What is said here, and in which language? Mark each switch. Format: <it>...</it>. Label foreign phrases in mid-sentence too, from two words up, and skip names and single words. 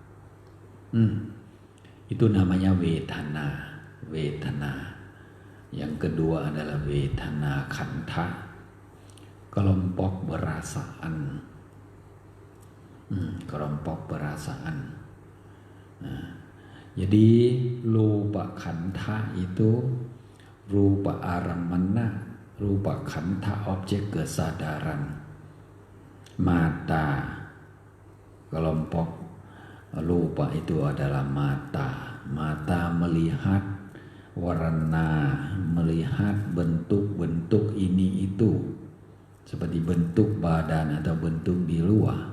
<id>Itu namanya vedana. Yang kedua adalah</id> <pi>vedana khandha,</pi> <id>kelompok perasaan. Kelompok perasaan. Jadi</id> <pi>rupa khandha</pi> <id>itu</id> <pi>rupa aramana, rupa khandha</pi> <id>objek kesadaran. Mata, kelompok rupa itu adalah mata. Mata melihat warna, melihat bentuk-bentuk ini itu, seperti bentuk badan atau bentuk di luar.</id>